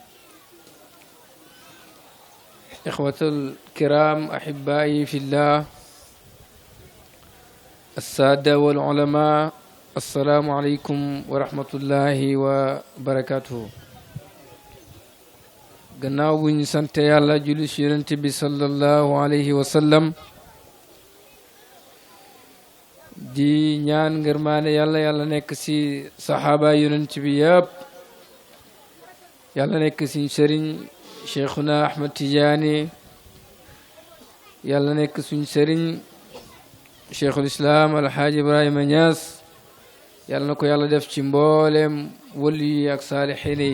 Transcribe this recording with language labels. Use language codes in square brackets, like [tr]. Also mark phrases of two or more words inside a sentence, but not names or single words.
[ar] إخوة الكرام أحبائي في الله السادة والعلماء السلام عليكم ورحمة الله وبركاته. [wo] gannaaw bu ñu sant yàlla julli ci yonent bi [ar] صلى الله عليه وسلم [wo] di ñaan ngërmaane yàlla yàlla nekk ci saxaaba yonent bi yëpp yàlla nekk ci sëriñ cheikhuna Ahmad Tidiane yàlla nekk suñ sëriñ cheikhul islam alhaaji Ibrahima Niass yàlla na ko yàlla def ci mboolem wali yi ak saalixiin yi.